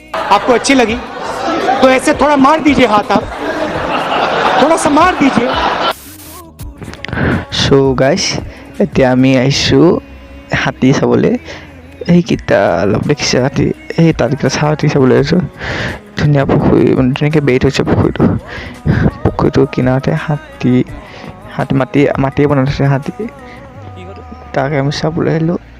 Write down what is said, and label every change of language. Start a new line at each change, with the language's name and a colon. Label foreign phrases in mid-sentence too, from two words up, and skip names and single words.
Hindi: आपको अच्छी लगी तो ऐसे थोड़ा मार दीजिए हाथ आप थोड़ा सा मार दीजिए
English: so guys
Assamese: এতিয়া আমি আহিছোঁ হাতী চাবলৈ সেইকেইটা অলপ দেখিছে হাতী সেই তাতকেইটা চাহ হাতী চাবলৈ আহিছোঁ ধুনীয়া পুখুৰী মানে ধুনীয়াকৈ বেৰি থৈছে পুখুৰীটোৰ কিনাৰতে হাতী মাটিয়ে বনাই থৈছে হাতী তাকে আমি চাবলৈ আহিলোঁ